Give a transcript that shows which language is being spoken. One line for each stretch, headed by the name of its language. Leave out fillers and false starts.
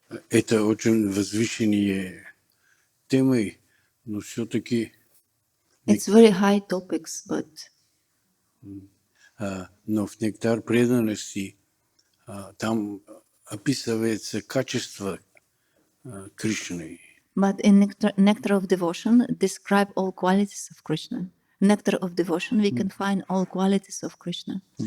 Russian: Это очень возвышенные темы, но все-таки...
English: It's very high topics, but...
Russian: Но в нектар преданности там описывается качество Кришны.
English: But in Nectar of Devotion describe all qualities of Krishna. Nectar of Devotion we can find all qualities of Krishna.